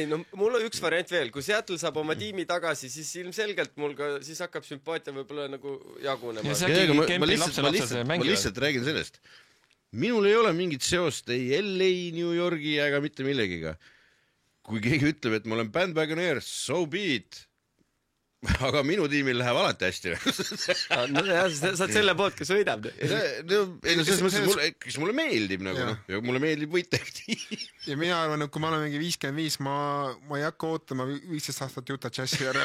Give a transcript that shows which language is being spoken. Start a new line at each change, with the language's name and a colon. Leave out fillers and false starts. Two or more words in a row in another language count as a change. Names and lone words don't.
Estonian: Ei, no mul on üks variant veel. Kui Seattle saab oma tiimi tagasi, siis ilmselgelt mul ka siis hakkab sümpaatia võib-olla nagu jagunema. Ma lihtsalt räägin sellest. Minul ei ole mingit seost ei LA, New Yorgi ega mitte millegiga. Kui keegi ütleb, et ma olen bandwagoneer,
English: so be it.
Estonian: Aga minu tiimil läheb alati hästi. No jah, sa oled selle poolt, kes võidab. Kes mulle meeldib nagu, ja mulle meeldib võita. Ja mina arvan, et kui ma olen mingi 55, ma ei hakka ootama 15 aastat Utah Jazzi järel.